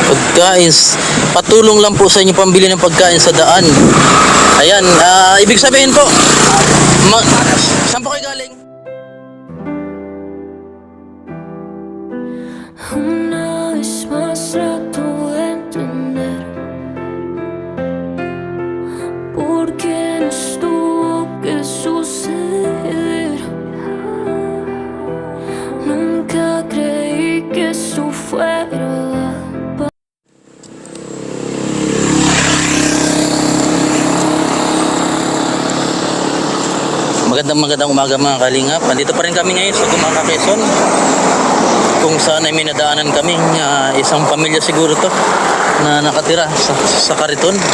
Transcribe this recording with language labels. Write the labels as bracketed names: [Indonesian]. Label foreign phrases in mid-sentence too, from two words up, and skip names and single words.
[Filipino] Guys, patulong lang po sa inyo pambili ng pagkain sa daan. Ayan, ibig sabihin po, saan po kayo galing? [Spanish] Una vez más trato de entender por qué nos tuvo que suceder. Nunca creí que eso fuera. [Filipino] Magandang umaga mga kalingap. Nandito pa rin kami ngayon sa Gumaca, Quezon, kung saan ay may nadaanan kami isang pamilya siguro to na nakatira sa Kariton.